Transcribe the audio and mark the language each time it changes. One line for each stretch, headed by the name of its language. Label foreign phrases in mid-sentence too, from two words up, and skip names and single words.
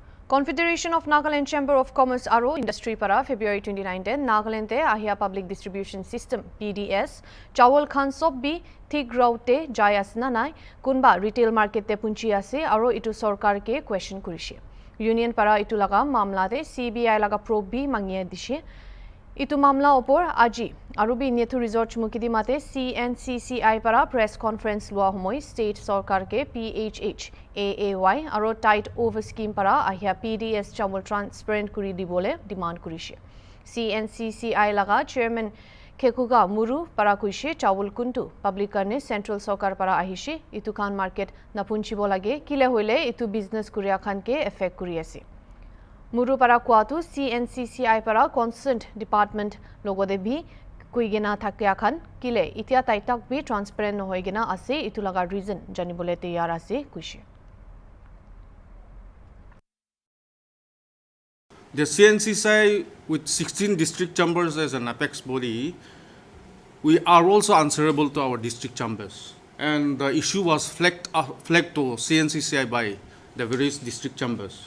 Naga Pidgin: Confederation of Nagaland Chamber of Commerce Aro Industry para February 29 Nagaland te ahia Public Distribution System PDS chawal khan sob bi thik raute jai asna nai kunba
English: retail market
Naga Pidgin: te punchi ase aro itu sarkar ke question kurishe union para itu laga mamla te CBI laga probe bi mangiye dishe itu mamla opor aji arubi netu resort mukidi mate CNCCI para
English: press conference
Naga Pidgin: lua homoi state sarkar ke PHH AAY aro
English: tight over scheme
Naga Pidgin: para ahia PDS chawal transparent kuri dibole demand kurishe CNCCI laga chairman Khekuga Muru para kuishe chawal kuntu public karne central sarkar para ahishe itu khan market napunchibo lage kile hoile itu business kuria khan ke effect kuri ase Muru para kuatu CNCCI para
English: concerned department
Naga Pidgin: logode bhi kuigena thakya khan kile itia taitak bhi transparent no hoigena ase itu laga reason janibole tayar ase kuishe
English: The CNCCI with 16 district chambers as an apex body, we are also answerable to our district chambers. And the issue was flagged to CNCCI by the various district chambers.